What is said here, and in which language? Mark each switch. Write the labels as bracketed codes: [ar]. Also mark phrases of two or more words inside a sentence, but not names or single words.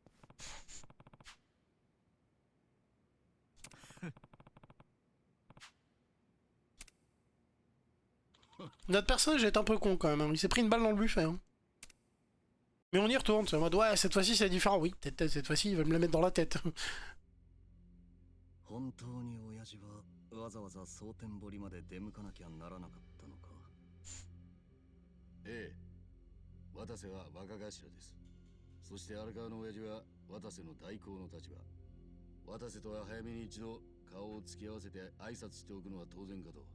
[fr] Notre personnage est un peu con quand même, hein. Il s'est pris une balle dans le buffet. Hein. Mais on y retourne, c'est en mode ouais, cette fois-ci c'est différent. Oui, peut-être cette fois-ci il va me la mettre dans la tête. [ja] 本当に親父はわざわざ蒼天堀まで出向かなきゃならなかったのか。ええ、渡瀬は若頭です。そして荒川の親父は渡瀬の代行の立場。渡瀬とは早めに一度顔を突き合わせて挨拶しておくのは当然かと。